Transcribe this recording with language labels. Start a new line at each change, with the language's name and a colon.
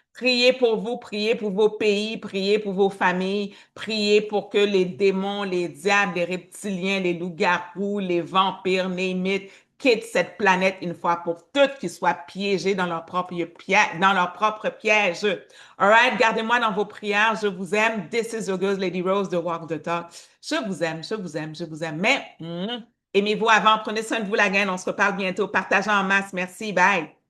French: Priez pour vous, priez pour vos pays, priez pour vos familles, priez pour que les démons, les diables, les reptiliens, les loups-garous, les vampires,
English: name it,
French: quittent cette planète une fois pour toutes, qu'ils soient piégés dans leur propre piège, dans leur propre piège.
English: All right,
French: gardez-moi dans vos prières. Je vous aime.
English: This is your girl, Lady Rose de Walk the Talk.
French: Je vous aime, je vous aime, je vous aime. Mais aimez-vous avant. Prenez soin de vous, la gang. On se reparle bientôt. Partagez en masse. Merci. Bye.